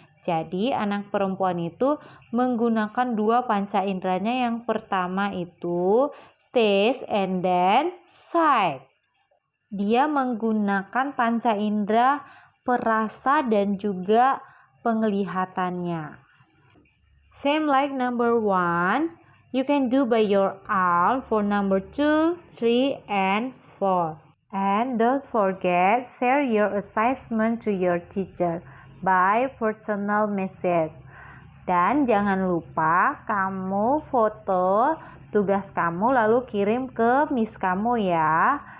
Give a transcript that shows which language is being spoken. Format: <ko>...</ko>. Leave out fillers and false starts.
<id>Jadi anak perempuan itu menggunakan 2 panca inderanya. Yang pertama itu</id> <en>taste and then sight.</en> <id>Dia menggunakan panca indera perasa dan juga penglihatannya.</id> <en>Same like number 1, you can do by your own for number 2, 3, and 4. And don't forget, share your assessment to your teacher by personal message.</en> <id>Dan jangan lupa kamu foto tugas kamu lalu kirim ke miss kamu ya.</id>